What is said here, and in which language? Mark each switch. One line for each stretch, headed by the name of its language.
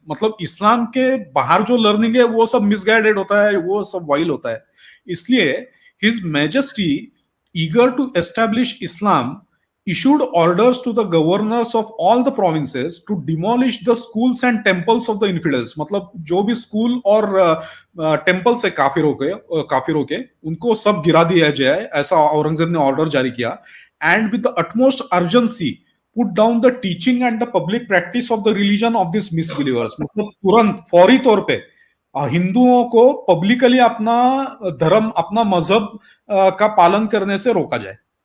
Hindi: मतलब इस्लाम के बाहर जो लर्निंग है वो सब मिसगाइडेड होता है, वो सब वाइल होता है। इसलिए
English: His Majesty, eager to establish Islam, issued orders to the governors of all the provinces to demolish the schools and temples of the infidels.
Hindi: मतलब जो भी स्कूल और टेम्पल से काफिरों के उनको सब गिरा दिया जाए, ऐसा औरंगजेब ने ऑर्डर जारी किया.
English: And with the utmost urgency put down the teaching and the public practice of the religion of these misbelievers.
Hindi: मतलब तुरंत फौरी तौर पे हिंदुओं को पब्लिकली अपना धर्म, अपना मजहब का पालन करने से रोका जाए.